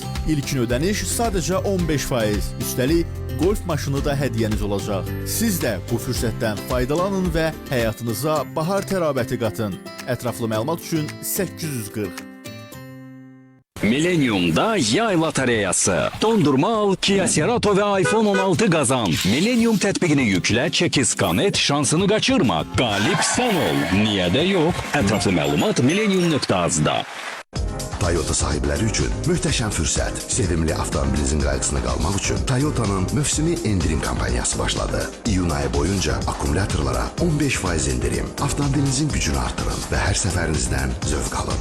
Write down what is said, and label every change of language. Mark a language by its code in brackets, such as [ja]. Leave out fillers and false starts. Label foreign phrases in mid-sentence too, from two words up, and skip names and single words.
[az] İlkin ödəniş sadəcə 15%. Üstəlik golf maşını da hədiyyəniz olacaq. Siz də bu fürsətdən faydalanın və həyatınıza bahar tərabəti qatın. Ətraflı məlumat üçün 840. Millennium'da yay lotereyası. Dondurma al, [tr] Kia Cerato ve iPhone 16 kazan. [az] Millennium tətbiqini yüklə, çeki skan et, [tr] şansını kaçırma. Galip sen ol. Niye de yok? [az] Ətraflı məlumat millennium.az-da. Toyota sahibləri üçün möhtəşəm fürsət. Sevimli avtomobilinizin qayğısına qalmaq üçün Toyota'nın mövsümi endirim kampaniyası başladı. İyun ayı boyunca akkumulyatorlara 15% indirim. Avtomobilinizin gücünü artırın və hər səfərinizdən zövq alın.